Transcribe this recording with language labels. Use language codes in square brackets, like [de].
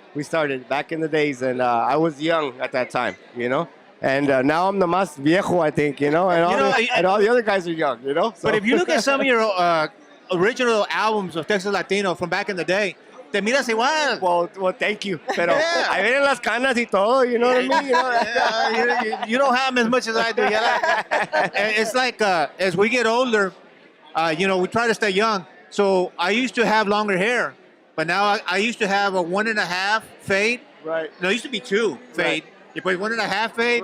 [en] We started back in the days, and I was young at that time, And now I'm the [es] más viejo, [en] I think, and all the other guys are young, So. But if you look at some of your original albums of Texas Latino from back in the day, [es] te miras igual. [en] Well, thank you. Pero Yeah. [es] ahí vienen las canas y todo, [en] you know what I mean? Yeah, you don't have them as much as I do. And it's like as we get older, we try to stay young. So I used to have longer hair, but now I used to have a 1.5 fade. Right. No, it used to be 2 fade. You put 1.5 fade.